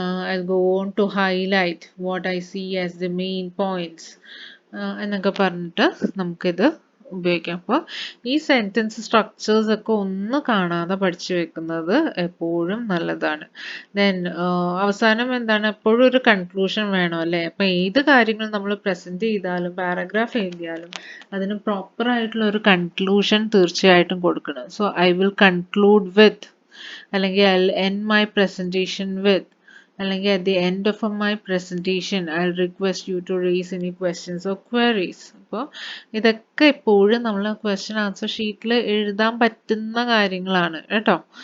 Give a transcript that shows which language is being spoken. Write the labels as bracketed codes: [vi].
[en] I'll go on to highlight what I see as the main points [ml] എന്നൊക്കെ പറഞ്ഞിട്ട് നമുക്കിത് ഉപയോഗിക്കാം. അപ്പോൾ ഈ സെൻറ്റൻസ് സ്ട്രക്ചേഴ്സ് ഒക്കെ ഒന്ന് കാണാതെ പഠിച്ചു വെക്കുന്നത് എപ്പോഴും നല്ലതാണ്. ദെൻ അവസാനം എന്താണ്, എപ്പോഴും ഒരു കൺക്ലൂഷൻ വേണം അല്ലേ. അപ്പോൾ ഏത് കാര്യങ്ങൾ നമ്മൾ പ്രസൻറ്റ് ചെയ്താലും പാരഗ്രാഫ് എഴുതിയാലും അതിന് പ്രോപ്പർ ആയിട്ടുള്ള ഒരു കൺക്ലൂഷൻ തീർച്ചയായിട്ടും കൊടുക്കണം. [en] so I will conclude with, [ml] അല്ലെങ്കിൽ [en] I will end my presentation with, അല്ലെങ്കിൽ at the end of my presentation I'll request you to raise any questions or queries. [ml] അപ്പോൾ ഇതൊക്കെ എപ്പോഴും നമ്മൾ ക്വസ്റ്റ്യൻ ആൻസർ ഷീറ്റിൽ എഴുതാൻ പറ്റുന്ന കാര്യങ്ങളാണ് കേട്ടോ.